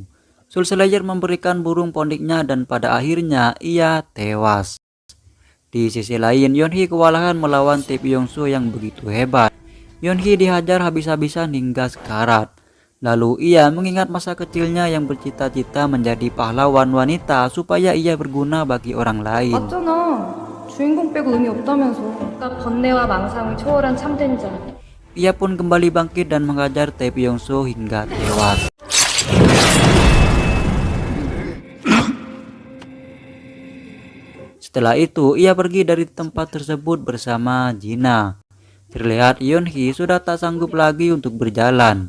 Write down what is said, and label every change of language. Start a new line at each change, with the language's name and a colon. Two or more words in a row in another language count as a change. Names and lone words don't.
Indonesian: Soul Slayer memberikan burung pondiknya dan pada akhirnya ia tewas. Di sisi lain, Yeonhee kewalahan melawan Tae Byung-soo yang begitu hebat. Yeonhee dihajar habis-habisan hingga sekarat. Lalu ia mengingat masa kecilnya yang bercita-cita menjadi pahlawan wanita supaya ia berguna bagi orang lain.
Korean: 맞잖아. 주인공 빼고 의미 없다면서. 그러니까 번뇌와 망상을 초월한 참된 자.
Indonesian: Ia pun kembali bangkit dan mengajar Tae Byung-soo hingga tewas. Setelah itu, ia pergi dari tempat tersebut bersama Jina. Terlihat Yeonhee sudah tak sanggup lagi untuk berjalan.